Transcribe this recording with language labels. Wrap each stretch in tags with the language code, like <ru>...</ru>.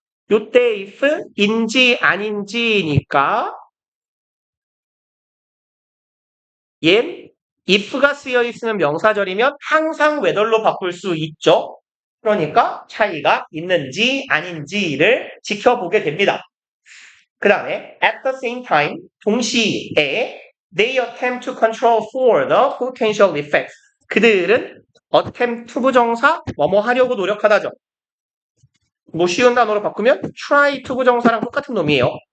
<ko>요때 if인지 아닌지니까 얜 if가 쓰여 있으면 명사절이면 항상 whether로 바꿀 수 있죠. 그러니까 차이가 있는지 아닌지를 지켜보게 됩니다. 그 다음에</ko> <en>at the same time</en> <ko>동시에</ko> <en>they attempt to control for the potential effects.</en> <ko>그들은 attempt 투부정사 뭐뭐 하려고 노력하다죠. 뭐 쉬운 단어로 바꾸면 try 투부정사랑 똑같은 놈이에요.</ko>